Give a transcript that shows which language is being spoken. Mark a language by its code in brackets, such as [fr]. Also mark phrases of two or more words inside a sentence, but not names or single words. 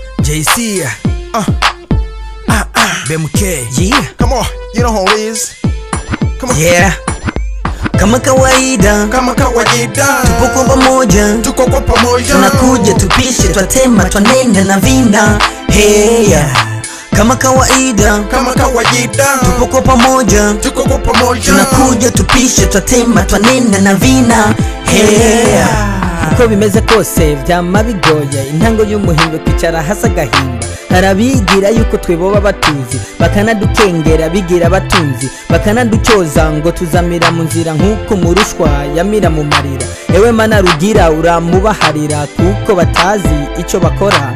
[en] JC, BMK, yeah. Come on, you know how it is. Come on. Yeah. [sw] Kama kawaida, tupo kwa pamoja, tunakuja tupishe, twatema, twanenda na vina. [en] Hey, yeah. [sw] Kama kawaida, tupo kwa pamoja, tunakuja tupishe, twatema, twanenda na vina. [en] Hey, yeah. [rn] uko bimeze kose vyama bigoye, intango y'umuhimbe kwicara hasa gahimba. Harabigira yuko tweboba batuzi, bakanadukengera bigira batunzi, bakanaducyoza ngo tuzamira mu nzira nkuko murushwa yamira mu marira. Ewe mana rugira uramubaharira kuko batazi ico bakora.